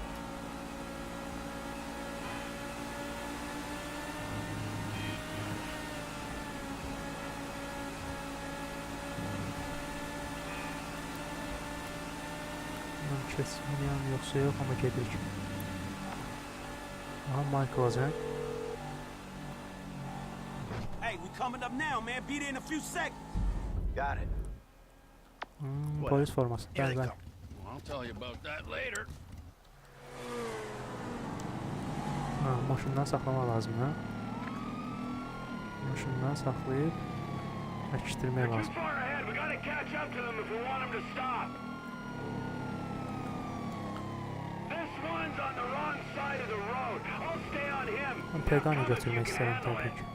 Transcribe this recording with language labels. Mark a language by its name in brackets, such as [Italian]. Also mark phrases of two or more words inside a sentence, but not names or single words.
[Azerbaijani] Bundan keçməyəm, yoxsa yox, amma gedirik. Aha, Michael olacaq. [English] Coming up now, man. Be there in a few seconds. Got it. [Azerbaijani] Polis forması. Bəli, bəli. [English] I'll tell you about that later. [Azerbaijani] Maşından saxlamaq lazım, hə? Maşından saxlayıb əkişdirmək lazım. Mən Pegani götürmək istərəm təbii ki.